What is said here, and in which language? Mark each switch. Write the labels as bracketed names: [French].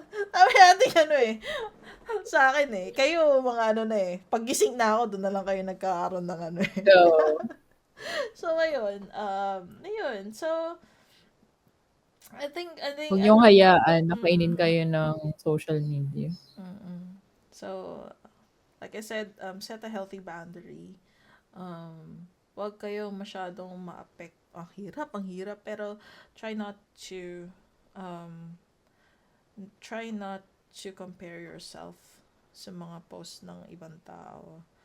[Filipino] Dami natin sa akin eh. Kayo, mga na eh. Paggising na ako, doon na lang kayo nagkakaroon ng eh. [English] So, So, ngayon, [Filipino] ayun. [English] So, I think, [Filipino] huwag niyong hayaan na kainin mm-mm, kayo ng social media. mm-mm. [English] So, like I said, set a healthy boundary. [Filipino] Wag kayo masyadong ma-affect. Ang hirap, pero [English] try not to, um, try not to compare yourself [Filipino] sa mga post ng ibang tao.